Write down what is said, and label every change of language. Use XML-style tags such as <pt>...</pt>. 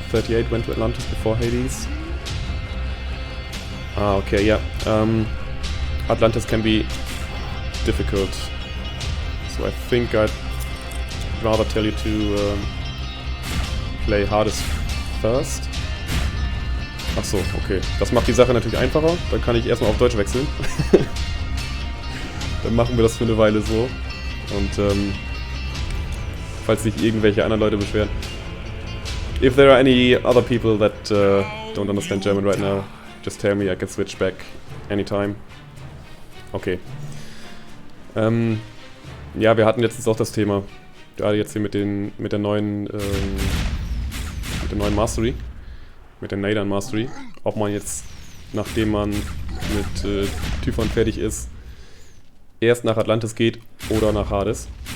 <en>38 went to Atlantis before Hades. Ah, okay, yeah. Atlantis can be difficult. So I think I'd rather tell you to play Hades first.</en> <de>Ach so, okay. Das macht die Sache natürlich einfacher. Dann kann ich erstmal auf Deutsch wechseln. Dann machen wir das für eine Weile so. Und falls sich irgendwelche anderen Leute beschweren.</de> <en>If there are any other people that don't understand German right now, just tell me, I can switch back anytime. Okay.</en> <de>Ja, wir hatten letztens auch das Thema. Gerade jetzt hier mit der neuen Mastery. Mit der Nadan Mastery. Ob man jetzt, nachdem man mit Typhon fertig ist, erst nach Atlantis geht oder nach Hades.</de>